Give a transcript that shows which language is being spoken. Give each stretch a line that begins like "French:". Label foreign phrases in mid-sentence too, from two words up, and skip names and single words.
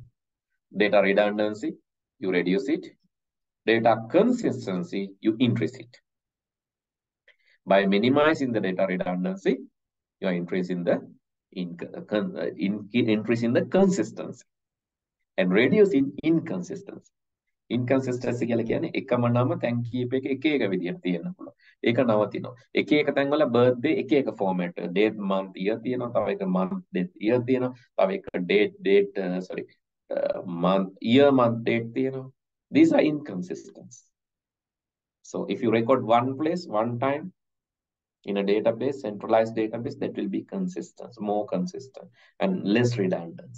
English: Data redundancy, you reduce it. Data consistency, you increase it. By minimizing the data redundancy, you are increasing the increasing the consistency and reducing inconsistency.
Sinhala: Inconsistency කියලා කියන්නේ එකම නම තැන් කීපයක එක එක විදිහට තියෙන්න පුළුවන්. ඒක නවතිනවා. එක එක තැන්වල birthday එක එක
English: format date month year
Sinhala: තියෙනවා. තව එක
English: month date year
Sinhala: තියෙනවා. තව එක
English: month year month date
Sinhala: තියෙනවා.
English: These are inconsistent. So if you record one place one time in a database, centralized database, that will be consistent, more consistent and less redundancy.